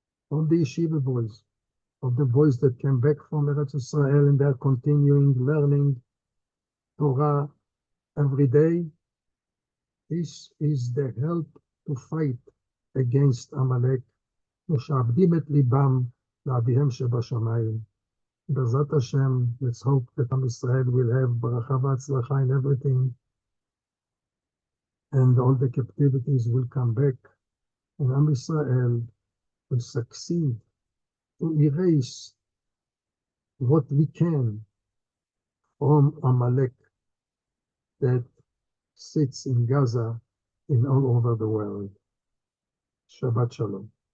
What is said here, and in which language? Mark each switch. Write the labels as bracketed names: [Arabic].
[English] All the yeshiva boys, of the boys that came back from Eretz Israel and they are continuing learning Torah every day. This is the help to fight against Amalek. [Hebrew] משעבדים את ליבם לאביהם שבשמיים. [English] Bezrat Hashem, let's hope that Am Yisrael will have baracha v'atzlacha in everything, and all the captivities will come back, and Am Yisrael will succeed to erase what we can from Amalek that sits in Gaza and all over the world. Shabbat Shalom.